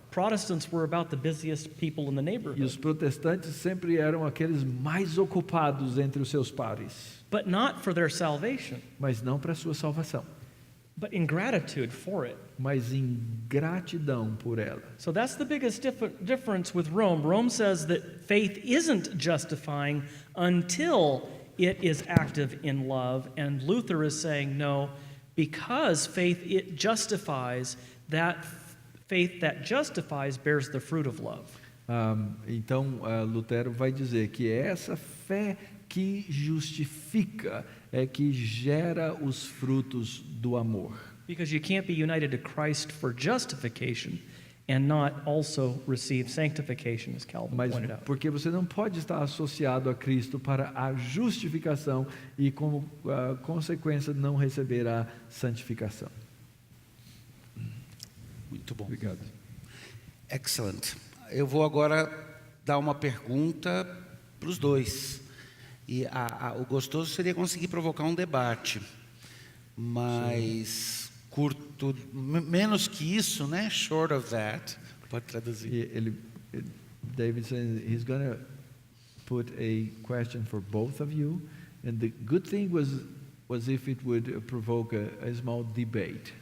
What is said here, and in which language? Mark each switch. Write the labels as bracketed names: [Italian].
[English] Protestants were about the busiest people in the [Portuguese] E [English] neighborhood, [Portuguese] os protestantes sempre eram aqueles mais ocupados entre os seus pares, [English] but not for their salvation, [Portuguese] mas não para a sua salvação, [English] but in gratitude for it. [Portuguese] mas em gratidão por ela. [English] So that's the biggest difference with Rome. Rome says that faith isn't justifying until it is active in love, and Luther is saying no, because faith it justifies, that faith that justifies bears the fruit of love. [Portuguese] Então, Lutero vai dizer que é essa fé que justifica, é que gera os frutos do amor. [English] Because you can't be united to Christ for justification and not also receive sanctification, as Calvin [Portuguese] Mas [English] pointed out. [Portuguese] porque você não pode estar associado a Cristo para a justificação e, como consequência, não receber a santificação. Muito bom. Obrigado. [English] Excellent. [Portuguese] Eu vou agora dar uma pergunta para os dois. E o gostoso seria conseguir provocar um debate, mas curto, menos que isso, né? [English] Short of that. [Portuguese] Pode traduzir. [English] David says he's going to put a question for both of you, and the good thing was if it would provoke a small debate.